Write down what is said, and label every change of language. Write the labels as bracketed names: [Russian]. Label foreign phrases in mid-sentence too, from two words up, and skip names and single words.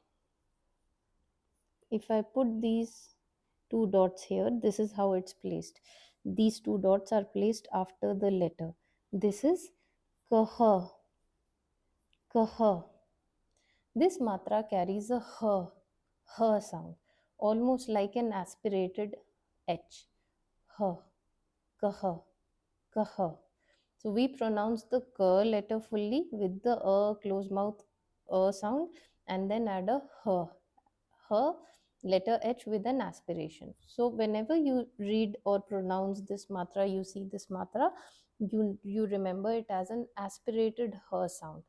[English] If I put these two dots here, this is how it's placed. These two dots are placed after the letter. This is kaha, kaha. This matra carries a h sound, almost like an aspirated h. H, kaha, kaha. So we pronounce the k letter fully with the closed mouth sound and then add a h letter h with an aspiration. So whenever you read or pronounce this matra, you see this matra, you remember it as an aspirated h sound.